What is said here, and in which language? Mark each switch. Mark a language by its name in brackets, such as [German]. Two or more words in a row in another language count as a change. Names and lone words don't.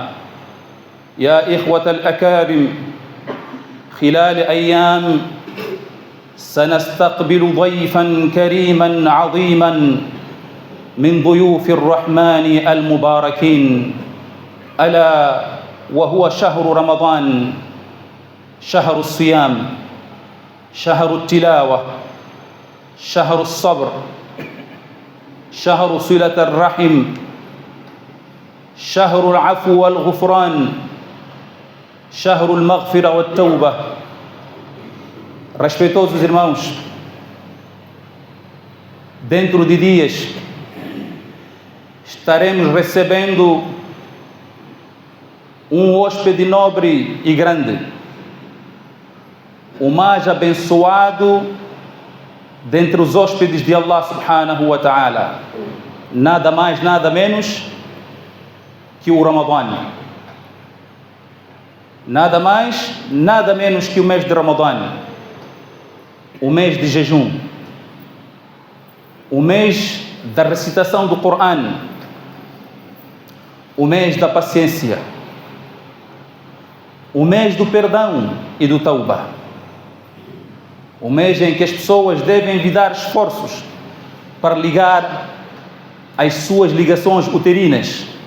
[Arabic] يا إخوة الأكارم، خلال أيام سنستقبل ضيفا كريما عظيما من ضيوف الرحمن المباركين، ألا وهو شهر رمضان، شهر الصيام، شهر التلاوة، شهر الصبر، شهر صلة الرحم، شهر العفو والغفران، شهر المغفرة والتوبة. [Portuguese] Respeitosos irmãos, dentro de dias estaremos recebendo um hóspede nobre e grande, o mais abençoado dentre os hóspedes de Allah [Arabic] سبحانه وتعالى, [Portuguese] nada mais, nada menos que o Ramadã. Nada mais, nada menos que o mês de Ramadã, o mês de jejum, o mês da recitação do Corão, o mês da paciência, o mês do perdão e do tauba, o mês em que as pessoas devem envidar esforços para ligar as suas ligações uterinas.